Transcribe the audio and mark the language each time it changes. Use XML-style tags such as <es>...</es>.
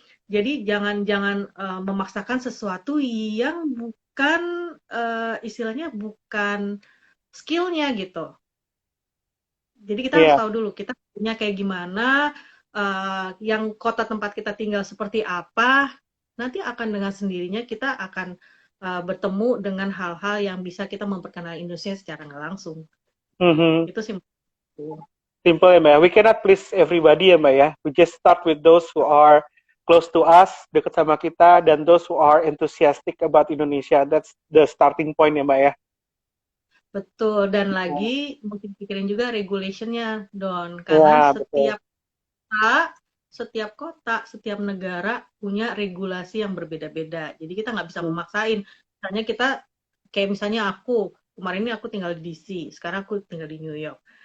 <id>Jadi jangan memaksakan sesuatu yang bukan istilahnya bukan skillnya gitu. Jadi kita harus Iya. tahu dulu kita punya kayak gimana, yang kota tempat kita tinggal seperti apa, nanti akan dengan sendirinya kita akan bertemu dengan hal-hal yang bisa kita memperkenalkan Indonesia secara nggak langsung. Mhm. Itu sih.</id> <en>Simple ya Mbak, we cannot please everybody ya Mbak ya, we just start with those who are close to us,</en> <id>dekat sama kita,</id> <en>dan those who are enthusiastic about Indonesia, that's the starting point ya Mbak ya.</en> <id>Betul, dan lagi mungkin pikirin juga regulationnya, Don, karena Ya, betul. setiap kota, setiap negara punya regulasi yang berbeda-beda. Jadi kita nggak bisa memaksain. Misalnya kita, kayak misalnya aku, kemarin ini aku tinggal di DC, sekarang aku tinggal di New York.</id>